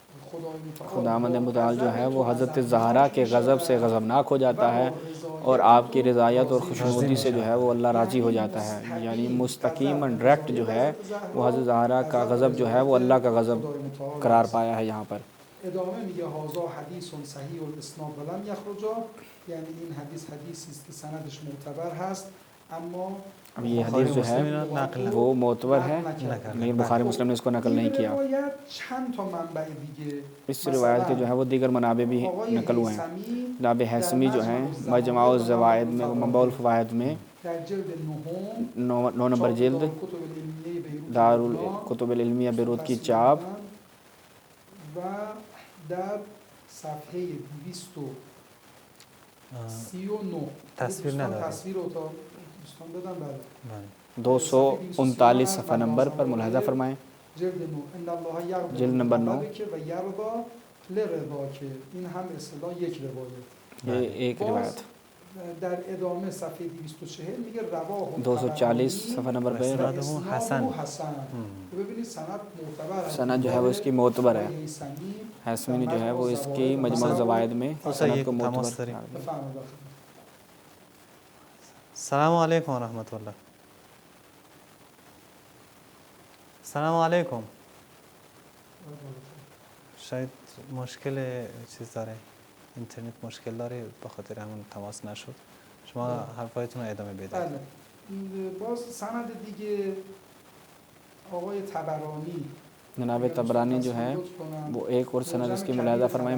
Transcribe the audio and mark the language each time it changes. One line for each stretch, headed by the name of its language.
Urdu: خداوند متعال جو ہے وہ حضرت زہرا کے غضب سے غضبناک ہو جاتا ہے اور آپ کی رضایت اور خوشنودی سے جو ہے وہ اللہ راضی ہو جاتا ہے. یعنی مستقیم ڈائریکٹ جو ہے وہ حضرت زہرا کا غضب جو ہے وہ اللہ کا غضب قرار پایا ہے یہاں پر.
Persian: ادامه میگه
Arabic: هازا حدیث صحیح الاسناد ولم یخرجا،
Persian: یعنی این حدیثی است که سندش معتبر هست اما
Urdu: اب یہ حدیث جو ہے وہ معتبر ہے لیکن بخاری مسلم نے اس کو نقل نہیں کیا.
Persian: چند تا منبع دیگه
Urdu: اس روایت کے جو ہے وہ دیگر منابع بھی نقل ہوئے ہیں. جناب حیثمی جو ہیں مجمع الزوائد میں منبع الفوائد میں
Persian: در جلد نهم
Urdu: 9 نمبر جلد دارالکتب العلمیہ بیروت کی چاپ
Persian: و در صفحه 239 تصویر نداره. تصویر اتاق دوستان بدم. بله
Urdu: 239 صفحہ نمبر پر ملاحظہ فرمائیں.
Arabic: جلد نو ان الله یغضب
Urdu: جلد نمبر 9
Arabic: و یرضا لرضاک،
Persian: این هم اصطلاح یک روایت.
Urdu: یہ ایک روایت.
Persian: در ادامه صفحه 240 میگه رواه
Urdu: 240 صفحہ نمبر پہ
Arabic: حسن.
Urdu: ببینید سند معتبر ہے، سند جو ہے وہ اس کی معتبر ہے. حیثمی حیثمی نے جو ہے وہ اس کی مجمع الزوائد میں سند کو معتبر.
Persian: بفرمایید.
Arabic: السلام علیکم ورحمۃ اللہ. السلام علیکم.
Persian: شاید مشکل چیز داره، اینترنت مشکل داره به خاطر همون تماس نشد. شما حرفایتون رو ادامه بدید. بله. باز سند دیگه آقای طبرانی
Urdu: جناب طبرانی جو ہے وہ ایک اور سند اس کی ملاحظہ فرمائیں.